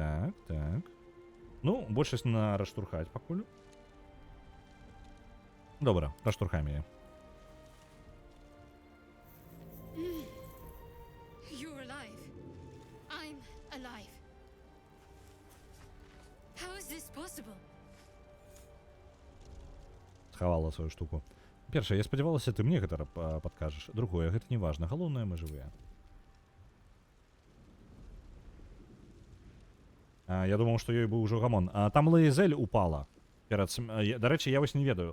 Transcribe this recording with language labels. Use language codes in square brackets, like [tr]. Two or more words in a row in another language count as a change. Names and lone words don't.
[be] Так. Ну, большасць на раштурхаць пакуль. Добра, раштурхаем яе. [en] You're alive. I'm alive. How is this possible? [be] Схавала сваю штуку. Першае, я спадзявалася, ты мне гэта падкажаш. Другое, гэта не важна. Галоўнае, мы жывыя. Я думаў, што ёй быў ужо гамон. Там Лаізель упала. Дарэчы, я вось не ведаю.